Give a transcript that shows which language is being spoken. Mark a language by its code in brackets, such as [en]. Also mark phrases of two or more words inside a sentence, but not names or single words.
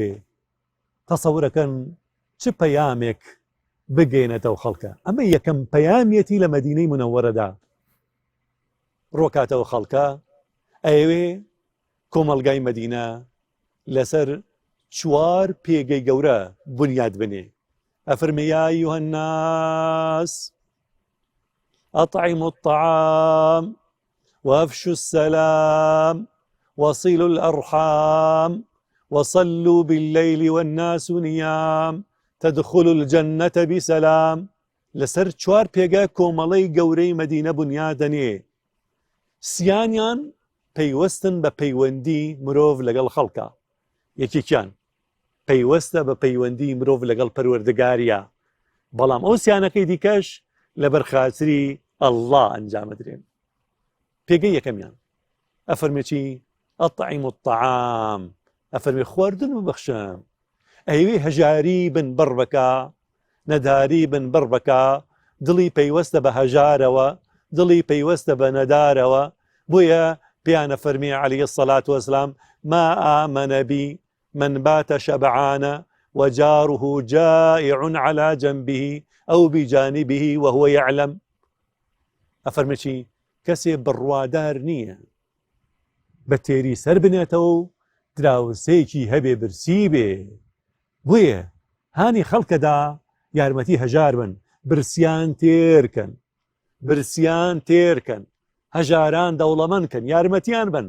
[ckb] تەسەورەکەن چ پەیامێک بگەێنێتەوە خەڵکە. ئەمە یەکەم پەیامێتی لە مەدینەی منەوەرەدا. ڕۆکاتەوە خەڵکە ئەوێ کۆمەڵگای مەدینە لەسەر چوار پێگەی گەورە بنیاد بنێ. [ar] ئەفەرمێ یا ئەیوهە الناس أطعموا الطعام وأفشوا السلام وصلوا الأرحام وصلوا بالليل والناس نيام تدخلوا الجنة بسلام. [ckb] لەسەر چوار پێگە کۆمەڵەی گەورەی مەدینە بنیادەنێ. سیانیان پەیوەستن بە پەیوەندی مرۆڤ لەگەڵ خەڵکە. یەکێکیان پەیوەستە بە پەیوەندی مرۆڤ لەگەڵ پەروەردگاریە، بەڵام ئەو سیانەکەی دیکەش لە بەرخاتری ئەڵڵا ئەنجامەدرێن. پێگەی یەکەمیان ئەفەرمێ چی؟ [ar] ئەطعیموا الطعام، [ckb] ئەفەرمێ خواردن ببەخشن. ئەیوێ هەژاری بن بڕ بکە، نەداری بن بڕ بکە، دڵی پەیوەستە بە هەژارەوە، دڵی پەیوەستە بە نەدارەوە. بۆیە پیانە فەرمی [ar] عەلەیهی سەڵات وەسەلام ما آمن بی من بات شبعان وجاره جائع على جنبه أو بجانبه وهو يعلم. [ckb] ئەفەرمێ چی؟ کەسێ بڕوادار نییە بە تێری سەر بنێتەوە و دراوسەیەکی هەبێ برسی بێ. بۆیە هانی خەڵکەدا یارمەتی هەژار بن، برسیان تێرکەن، برسیان تێرکەن، هەژاران دەوڵەمەندکەن، یارمەتیان بن.